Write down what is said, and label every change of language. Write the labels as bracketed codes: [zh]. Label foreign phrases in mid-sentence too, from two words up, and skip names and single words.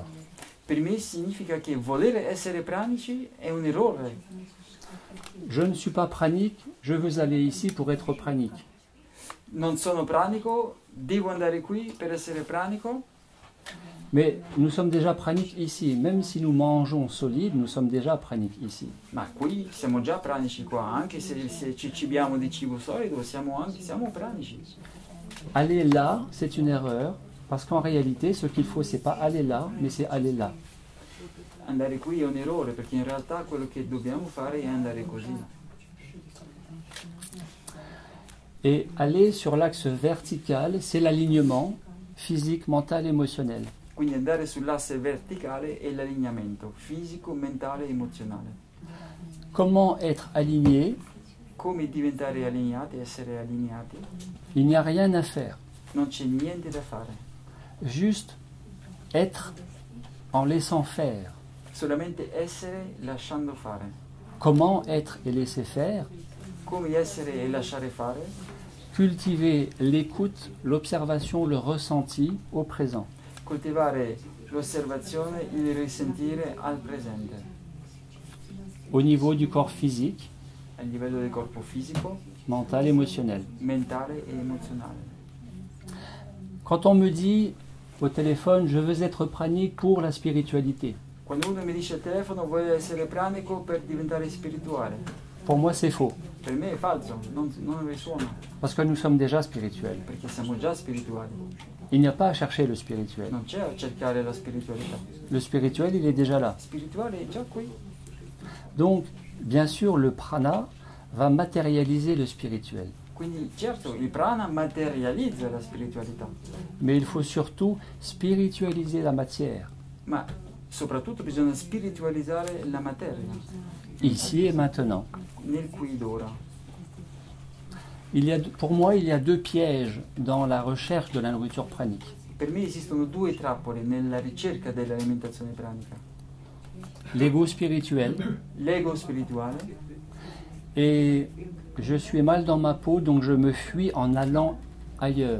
[it] Per me significa che voler essere pranici è un errore. [fr] Je ne suis pas pranique, je veux aller ici pour être pranique. [it] Non sono pranico, devo andare qui per essere pranico, [fr] Mais nous sommes déjà praniques ici. Même si nous mangeons solide, nous sommes déjà praniques ici. [it] ma qui siamo già pranici qua, anche se ci cibiamo di cibo solido, siamo pranici. [fr] Aller là, c'est une erreur, parce qu'en réalité, ce qu'il faut, c'est pas aller là, mais c'est aller là. [it] Andare qui è un errore, perché in realtà quello che dobbiamo fare è andare così. [fr] Et aller sur l'axe vertical, c'est l'alignement physique, mental, émotionnel. [it] Quindi andare sull'asse verticale è l'allineamento fisico, mentale e emozionale. [fr] Comment être aligné? [it] Come diventare allineati, essere allineati? [fr] Il n'y a rien à faire. [it] Non c'è niente da fare. [fr] Juste être en laissant faire. [it] Solamente essere lasciando fare. [fr] Comment être et laisser faire? [it] Come essere e lasciare fare? [fr] Cultiver l'écoute, l'observation, le ressenti au présent. [it] Coltivare l'osservazione, il risentire al presente, [fr] Au niveau du corps physique, [it] a livello del corpo fisico, [fr] mental, émotionnel. [it] mentale e emozionale. [fr] Quand on me dit au téléphone, je veux être pranique pour la spiritualité, [it] Quando uno mi dice al telefono voglio essere pranico per diventare spirituale, [fr] pour moi c'est faux, [it] per me è falso, non risuona, [fr] parce que nous sommes déjà spirituels. [it] perché siamo già spirituali. [fr] Il n'y a pas à chercher le spirituel. [it] Non c'è a cercare la spiritualità. [fr] Le spirituel, il est déjà là. [it] Spirituale è già qui. [fr] Donc, bien sûr, le prana va matérialiser le spirituel. [it] Quindi certo, il prana materializza la spiritualità, [fr] Mais il faut surtout spiritualiser la matière, [it] ma soprattutto bisogna spiritualizzare la materia, [fr] ici et maintenant. [it] nel qui ed ora. [fr] Pour moi, il y a deux pièges dans la recherche de la nourriture pranique. [it] Per me esistono due trappole nella ricerca dell'alimentazione pranica. [fr] L'ego spirituel, [it] L'ego spirituale, [fr] et je suis mal dans ma peau, donc je me fuis en allant ailleurs.